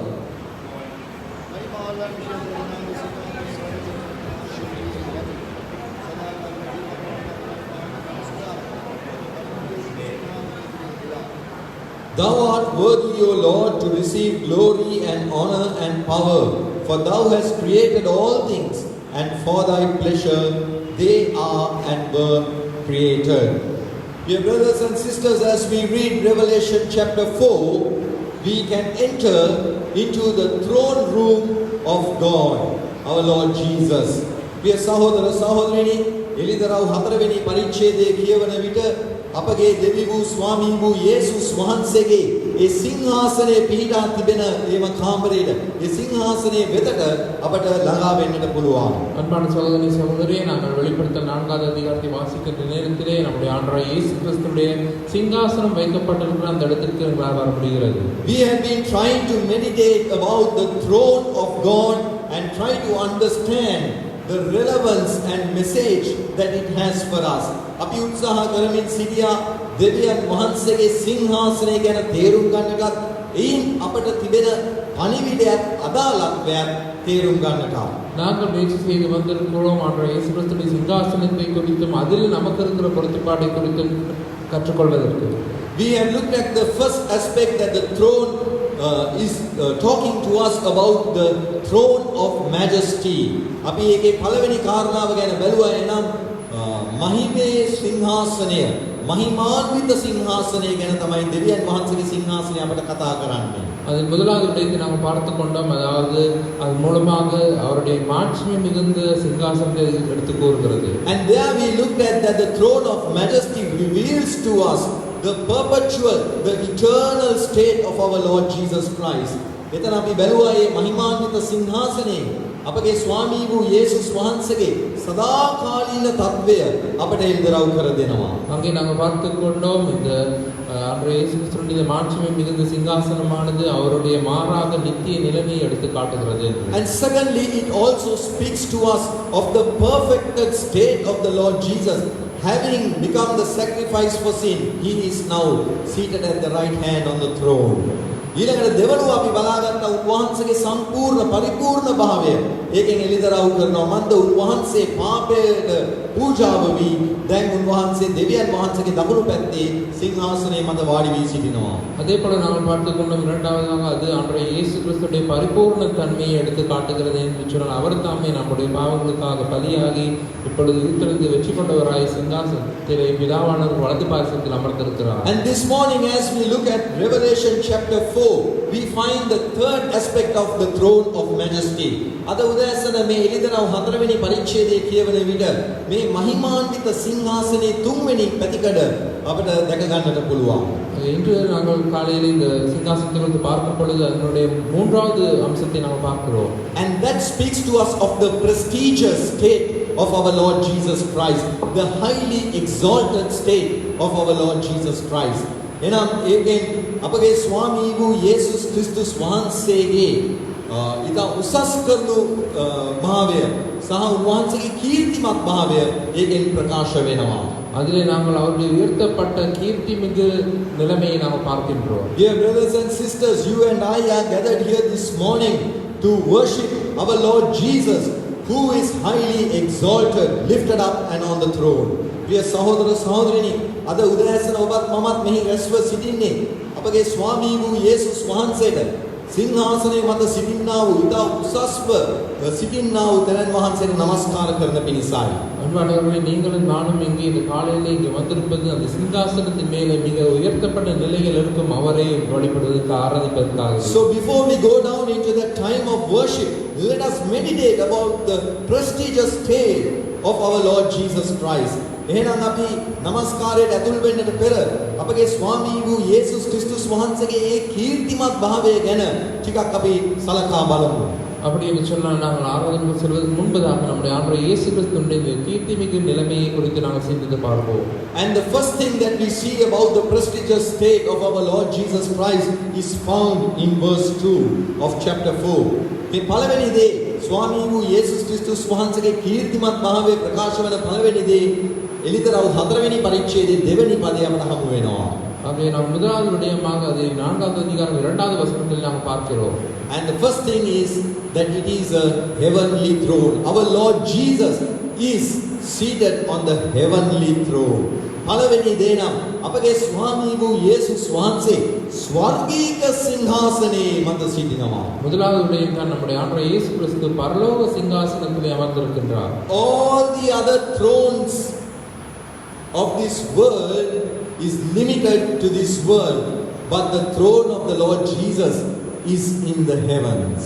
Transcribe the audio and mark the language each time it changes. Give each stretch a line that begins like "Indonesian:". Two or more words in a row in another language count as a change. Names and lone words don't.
English: Thou art worthy, O Lord, to receive glory and honor and power, for thou hast created all things, and for thy pleasure they are and were created. Dear brothers and sisters, as we read Revelation chapter 4, we can enter into the throne room of God, our Lord Jesus.
Sinhala: ප්‍රිය සහෝදර සහෝදරියනි, එලිදරව් 4 වෙනි පරිච්ඡේදයේ කියවන විට අපගේ දෙවි වූ ස්වාමී වූ යේසුස් වහන්සේගේ ඒ සිංහාසනයේ පිහිටා තිබෙන ඒම කාමරේට ඒ සිංහාසනයේ වෙතට අපට ළඟා වෙන්නට පුළුවන්.
Tamil: அன்பான சகோதரி சகோதரியே, நாங்கள் வெளிப்படுத்தல் 4வது அதிகாரத்தை வாசிக்கின்ற நேரத்திலே நம்முடைய ஆண்டவராகிய இயேசு கிறிஸ்துவுடைய சிங்காசனம் வைக்கப்பட்டிருக்கிற அந்த இடத்திற்கு எங்களால் வர முடிகிறது.
English: We have been trying to meditate about the throne of God and try to understand the relevance and message that it has for us.
Sinhala: අපි උත්සාහ කරමින් සිටියා දෙවියන් වහන්සේගේ සිංහාසනය ගැන තේරුම් ගන්නටත් එයින් අපට තිබෙන පණිවිඩයක් අදාළත්වයක් තේරුම් ගන්නට.
Tamil: நாங்கள் முயற்சி செய்து வந்திருக்கிறோம் ஆண்டவராகிய இயேசு கிறிஸ்துவின் சிங்காசனத்தை குறித்தும் அதில் நமக்கு இருக்கிற பொறுத்துப்பாட்டை குறித்தும் கற்றுக்கொள்வதற்கு.
English: We have looked at the first aspect, that the throne is talking to us about the throne of majesty.
Sinhala: අපි ඒකේ පළවෙනි කාරණාව ගැන බැලුවා. එනම් මහිමේ සිංහාසනය, මහිමාන්විත සිංහාසනය ගැන තමයි දෙවියන් වහන්සේගේ සිංහාසනය අපට කතා කරන්නේ.
Tamil: அதன் முதலாவது விடயத்தை நாங்கள் பார்த்து கொண்டோம். அதாவது அது மூலமாக அவருடைய மாட்சிமை மிகுந்த சிங்காசனத்தை எடுத்து கூறுகிறது.
English: And there we looked at that the throne of majesty reveals to us the perpetual, the eternal state of our Lord Jesus Christ.
Sinhala: එතන අපි බැලුවා මේ මහිමාන්විත සිංහාසනේ අපගේ ස්වාමී වූ යේසුස් වහන්සේගේ සදාකාලීන තත්වය අපට එළිදරව් කර දෙනවා.
Tamil: அங்கே நாங்கள் பார்த்துக் கொண்டோம் இந்த ஆண்டவர் இயேசு கிறிஸ்துவின் மாட்சிமை மிகுந்த சிங்காசனமானது அவருடைய மாறாத நித்திய நிலைமையை எடுத்து காட்டுகிறது.
English: And secondly, it also speaks to us of the perfected state of the Lord Jesus. Having become the sacrifice for sin, he is now seated at the right hand on the throne.
Sinhala: ඊළඟට දෙවනුව අපි බලාගත්ත උන්වහන්සේගේ සම්පූර්ණ පරිපූර්ණ භාවය ඒකෙන් එළිදරව් කරනවා. මන්ද උන්වහන්සේ පාපයට පූජාව වී දැන් උන්වහන්සේ දෙවියන් වහන්සේගේ දකුණු පැත්තේ සිංහාසනයේ මත වාඩි වී සිටිනවා.
Tamil: அதே போல நாங்கள் பார்த்துக் கொண்டோம் இரண்டாவதாக அது ஆண்டவர் இயேசு கிறிஸ்துவின் பரிபூர்ண தன்மையை எடுத்து காட்டுகிறது என்று சொன்னால் அவர் தாமே நம்முடைய பாவங்களுக்காக பலியாகி இப்பொழுது உயிர்த்தெழுந்து வெற்றி கொண்டவராய் சிங்காசனத்திலே பிதாவானவர் வலது பாரிசத்தில் அமர்ந்திருக்கிறார்.
English: And this morning as we look at Revelation chapter 4, we find the third aspect of the throne of majesty.
Sinhala: අද උදෑසන මේ එළිදරව් 4 වෙනි පරිච්ඡේදයේ කියවන විට මේ මහිමාන්විත සිංහාසනයේ 3 වෙනි පැතිකඩ අපිට දැක ගන්නට පුළුවන්.
Tamil: இன்று நாங்கள் காலையில் இந்த சிங்காசனத்தை குறித்து பார்க்கும் பொழுது அதனுடைய மூன்றாவது அம்சத்தை நாம் பார்க்கிறோம்.
English: And that speaks to us of the prestigious state of our Lord Jesus Christ, the highly exalted state of our Lord Jesus Christ.
Sinhala: එනම් ඒකෙන් අපගේ ස්වාමී වූ යේසුස් ක්‍රිස්තුස් වහන්සේගේ ඉතා උසස් කරනු භාවය සහ උන්වහන්සේගේ කීර්තිමත් භාවය ඒකෙන් ප්‍රකාශ වෙනවා.
Tamil: அதிலே நாங்கள் அவருடைய உயர்த்தப்பட்ட கீர்த்தி மிகு நிலைமையை நாம் பார்க்கின்றோம்.
English: Dear brothers and sisters, you and I are gathered here this morning to worship our Lord Jesus, who is highly exalted, lifted up and on the throne.
Sinhala: ප්‍රිය සහෝදර සහෝදරියනි, අද උදෑසන ඔබත් මමත් මෙහි රැස්ව සිටින්නේ අපගේ ස්වාමී වූ යේසුස් වහන්සේට සිංහාසනයේ මත සිටින්නා වූ ඉතා උසස්ව සිටින්නා වූ තෙරණ වහන්සේට නමස්කාර කරන පිණිසයි.
Tamil: அன்பானவர்களே, நீங்களும் நானும் இங்கே இந்த காலையிலே இங்கே வந்திருப்பது அந்த சிங்காசனத்தின் மேலே மிக உயர்த்தப்பட்ட நிலையில் இருக்கும் அவரை வழிபடுவதற்கு ஆராதிப்பதற்காக.
English: So before we go down into that time of worship, let us meditate about the prestigious state of our Lord Jesus Christ.
Sinhala: එහෙනම් අපි নমස්කාරයට ඇතුල් වෙන්නට පෙර අපගේ ස්වාමී වූ යේසුස් ක්‍රිස්තුස් වහන්සේගේ ඒ කීර්තිමත් භාවය ගැන ටිකක් අපි සලකා බලමු.
Tamil: அப்படி என்று சொன்னால் நாங்கள் ஆராதனை செல்வதற்கு முன்பதாக நம்முடைய ஆண்டவர் இயேசு கிறிஸ்துவின் கீர்த்தி மிகு நிலைமையை குறித்து நாங்கள் சிந்தித்து பார்ப்போம்.
English: And the first thing that we see about the prestigious state of our Lord Jesus Christ is found in verse 2 of chapter 4.
Sinhala: මේ පළවෙනි දේ ස්වාමී වූ යේසුස් ක්‍රිස්තුස් වහන්සේගේ කීර්තිමත් භාවය ප්‍රකාශ වන පළවෙනි දේ එළිදරව් 4 වෙනි පරිච්ඡේදයේ දෙවෙනි පදය අපට හමු වෙනවා.
Tamil: ஆகவே நாம் முதலாவது விடயமாக அதை 4வது அதிகாரம் 2வது வசனத்தில் நாம் பார்க்கிறோம்.
English: And the first thing is that it is a heavenly throne. Our Lord Jesus is seated on the heavenly throne.
Sinhala: පළවෙනි දේ නම් අපගේ ස්වාමී වූ යේසුස් වහන්සේ ස්වර්ගීක සිංහාසනයේ මත සිටිනවා.
Tamil: முதலாவது விடயம் தான் நம்முடைய ஆண்டவர் இயேசு கிறிஸ்து பரலோக சிங்காசனத்திலே அமர்ந்திருக்கின்றார்.
English: All the other thrones of this world is limited to this world, but the throne of the Lord Jesus is in the heavens.